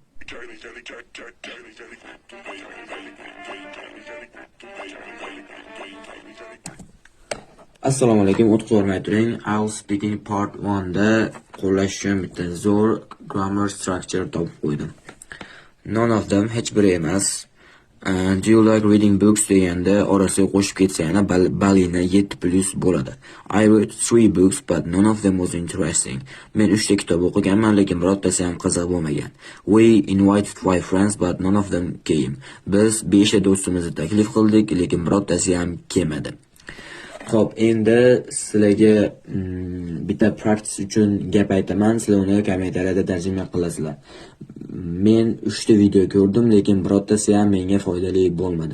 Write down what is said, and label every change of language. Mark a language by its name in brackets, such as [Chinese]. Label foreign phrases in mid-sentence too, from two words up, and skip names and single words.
[Uzbek] Assalomu alaykum, o'tib ko'rmay turing. [English] I'll speaking part 1 [Uzbek] da qo'llash uchun bitta zo'r [English] grammar structure [Uzbek] topib qo'ydim. [English] None of them [Uzbek] hech biri emas. [English] Do you like reading books [Uzbek] deganda orasiga qo'shib ketsa yana balina 7+ bo'ladi. [English] I read 3 books but none of them was interesting. [Uzbek] Men 3 ta kitob o'qiganman, lekin birortasi ham qiziq bo'lmagan. [English] We invited 5 friends but none of them came. [Uzbek] Biz 5 ta do'stimizni taklif qildik, lekin birortasi ham kelmadi. Xo'p, endi sizlarga bitta practice uchun gap aytaman, sizlar uni kommentariyada tarjima qilasizlar. Men 3 ta video ko'rdim, lekin birortasi ham menga foydali bo'lmadi.